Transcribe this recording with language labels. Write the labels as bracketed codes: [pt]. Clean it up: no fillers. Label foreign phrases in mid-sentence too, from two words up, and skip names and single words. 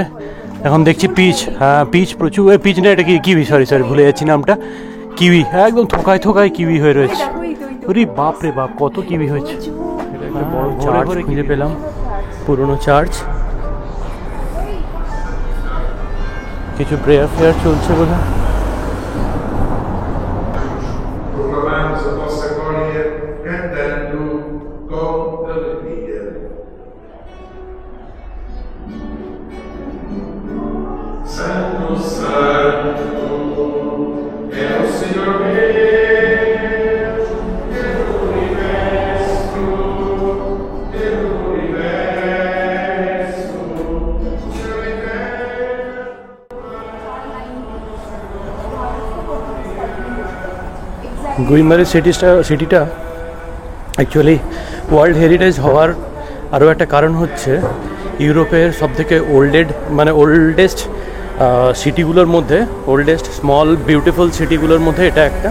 [bn] এখন দেখছি পিচ, হ্যাঁ পিচ প্রচুর। পিচ না, এটা কি কিউই, সরি ভুলে যাচ্ছি নামটা। কিউই একদম থোকায় থোকায় কিউই হয়ে রয়েছে। ওরে বাপ রে বাপ, কত কিউই হয়েছে। এটা একটা বড় চার্চ খুঁজে পেলাম, পুরনো চার্চ। কিছু প্রেয়ার ফেয়ার চলছে বোধ হয়। [pt] Proclamamos a vossa glória, cantando com alegria. Santo, Santo, é o Senhor Deus, Deus do universo, Deus do universo, o Senhor [bn] গুইমারের সিটিটা [en] actually world heritage [bn] হওয়ার আরও একটা কারণ হচ্ছে ইউরোপের সবথেকে ওল্ডেস্ট সিটিগুলোর মধ্যে, [en] oldest small beautiful [bn] সিটিগুলোর মধ্যে এটা একটা।